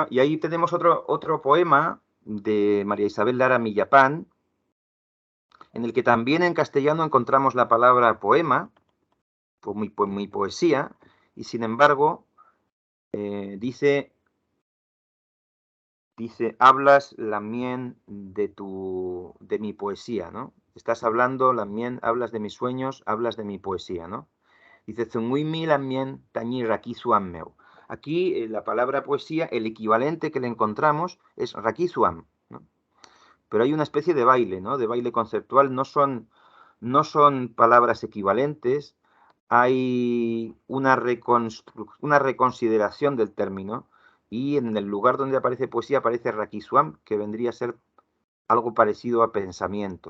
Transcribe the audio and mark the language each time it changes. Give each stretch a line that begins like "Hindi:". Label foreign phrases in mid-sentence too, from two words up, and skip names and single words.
Spanish: Y ahí tenemos otro poema de María Isabel Lara Millapán, en el que también en castellano encontramos la palabra poema, pues mi poesía, y sin embargo dice, hablas lamien de mi poesía, ¿no? Estás hablando lamien, hablas de mis sueños, hablas de mi poesía, ¿no? Dice,
Mapuche: zunguimi lamien tañi rakizuam meu.
Spanish: Aquí la palabra poesía, el equivalente que le encontramos es rakizuam, ¿no? Pero hay una especie de baile, ¿no? De baile conceptual, no son palabras equivalentes, hay una reconsideración del término, y en el lugar donde aparece poesía aparece rakizuam, que vendría a ser algo parecido a pensamiento.